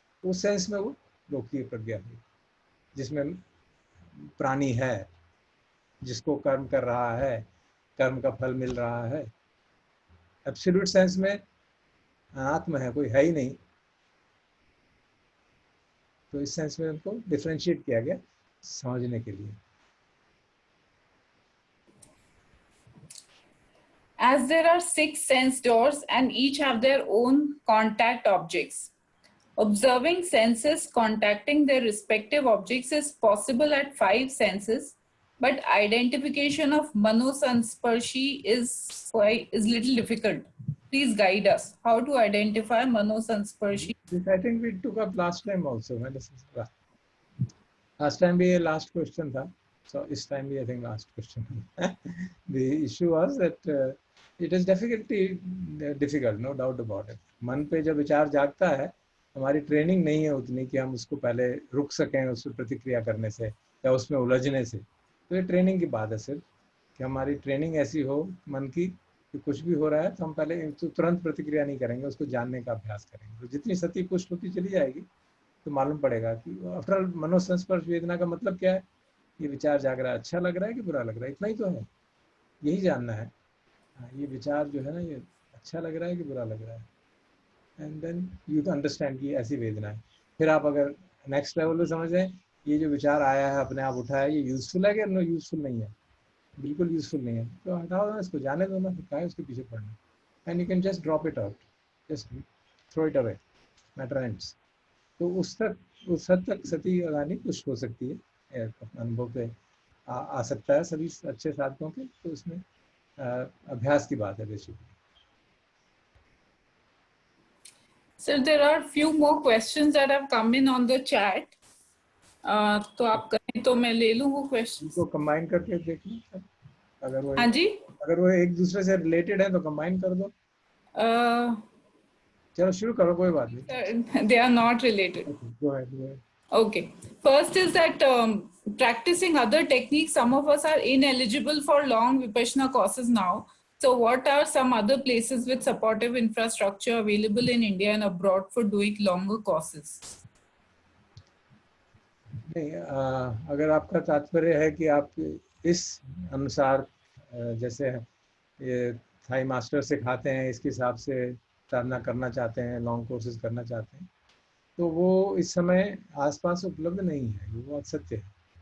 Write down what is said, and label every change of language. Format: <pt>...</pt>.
<hi>उस सेंस में वो लोकीय प्रज्ञा हुई, जिसमें प्राणी है, जिसको कर्म कर रहा है, कर्म का फल मिल रहा है। एब्सोल्यूट सेंस में अनात्म है, कोई है ही नहीं। तो इस सेंस में उनको डिफरेंशिएट किया गया समझने के लिए।</hi> <en>As there are 6 sense doors and each have their own contact objects, observing senses contacting their respective objects is possible at 5 senses, but identification of manosansparshi is little difficult. Please guide us how to identify manosansparshi. This I think we took up last time also. Last time</en> <hi>भी ये</hi> <en>last question था, so this time भी I think last question. The issue was that it is difficult, no doubt about it.</en> <hi>मन पे जब विचार जागता है, हमारी ट्रेनिंग नहीं है उतनी कि हम उसको पहले रुक सकें उस पर प्रतिक्रिया करने से या उसमें उलझने से। तो ये ट्रेनिंग की बात है सिर्फ, कि हमारी ट्रेनिंग ऐसी हो मन की कि कुछ भी हो रहा है तो हम पहले तो तुरंत प्रतिक्रिया नहीं करेंगे, उसको जानने का अभ्यास करेंगे। तो जितनी सती पुष्ट होती चली जाएगी तो मालूम पड़ेगा कि आफ्टर ऑल मनोसंस्पर्श वेदना का मतलब क्या है, ये विचार जाग रहा है, अच्छा लग रहा है कि बुरा लग रहा है, इतना ही तो है, यही जानना है। ये विचार जो है ना, ये अच्छा लग रहा है कि बुरा लग रहा है,</hi> <en>and then you can understand</en> <hi>कि ऐसी वेदना है। फिर आप अगर नेक्स्ट लेवल पे समझ जाए ये जो विचार आया है अपने आप उठा है, ये यूजफुल है कि नो यूजफुल नहीं है, बिल्कुल यूजफुल नहीं है, तो हटाओ ना इसको, जाने दो ना, फिर क्या है उसके पीछे पड़ना,</hi> <en>And you can just drop it out, just throw it away, matter ends.</en> <hi>तो उस हद तक सती लगानी कुछ हो सकती है, अनुभव पे आ सकता है सभी अच्छे साधकों के। तो उसमें अभ्यास की बात है basically.</hi> <en>Sir, there are few more questions that have come in on the chat.</en> <hi>तो आप कहें तो मैं ले लूँ वो क्वेश्चन उनको कंबाइन करके देख लो, हाँ जी, अगर वो एक दूसरे से रिलेटेड है तो कंबाइन कर दो। चलो शुरू करो, कोई बात नहीं।</hi> <en>they are not related. Go ahead. Okay. First is that practicing other techniques, some of us are ineligible for long Vipassana courses now. So what are some other places with supportive infrastructure available in India and abroad for doing longer courses?</en> <hi>नहीं, अगर आपका तात्पर्य है कि आप इस अनुसार जैसे ये थाई मास्टर सिखाते हैं इसके हिसाब से साधना करना चाहते हैं, लॉन्ग कोर्सेज करना चाहते हैं, तो वो इस समय आसपास उपलब्ध नहीं है, वो बात सत्य है।</hi>